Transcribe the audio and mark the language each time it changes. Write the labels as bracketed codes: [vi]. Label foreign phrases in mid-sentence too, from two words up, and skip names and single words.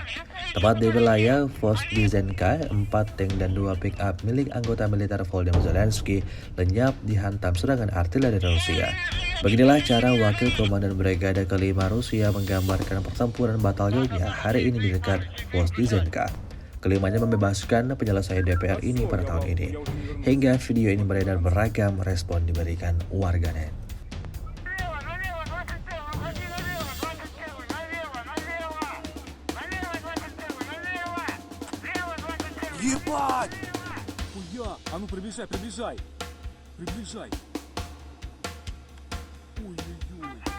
[id] Tepat di wilayah Vozdizhenka, 4 tank dan 2 pick-up milik anggota militer Volodymyr Zelensky lenyap dihantam serangan artileri Rusia. Beginilah cara Wakil Komandan Brigade ke-5 Rusia menggambarkan pertempuran batalionnya hari ini di dekat Vozdizhenka. Kelimanya membebaskan penyelesaian DPR ini pada tahun ini. Hingga video ini beredar beragam respon diberikan warganet. [ru] Налево, налево, 21, ходи налево, 21, налево, налево! Налево, 21, налево! Лево, 21! Ебать! Хуя! А ну приближай, приближай! Приближай! Ой-ой-ой!